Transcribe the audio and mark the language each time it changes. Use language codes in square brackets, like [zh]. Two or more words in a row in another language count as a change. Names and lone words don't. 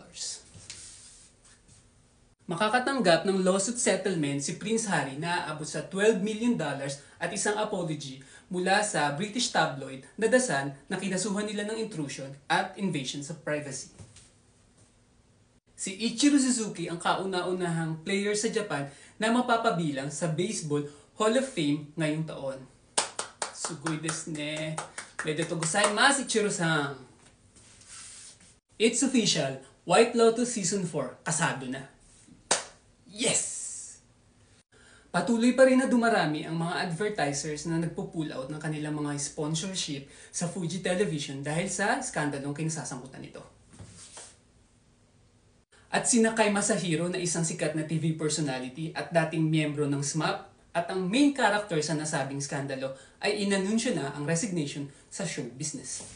[tl] Makakatanggap ng [en] lawsuit settlement [tl] si Prince Harry na aabot sa $12 million at isang apology mula sa British tabloid na The Sun na kinasuhan nila ng intrusion at [en] invasion of privacy. [tl] Si Ichiro Suzuki ang kauna-unahang player sa Japan na mapapabilang sa Baseball Hall of Fame ngayong taon. [ja] すごいですね。おめでとうございます、Ichiro-san. [en] It's official, White Lotus Season 4, [tl] kasado na. Yes! Patuloy pa rin na dumarami ang mga advertisers na nagpo-pull out ng kanilang mga sponsorship sa Fuji Television dahil sa skandalong kinasasangkutan nito. At sina Kai Masahiro na isang sikat na [en] TV personality [tl] at dating miyembro ng SMAP at ang [en] main character [tl] sa nasabing skandalo ay inanunsyo na ang resignation sa [en] show business.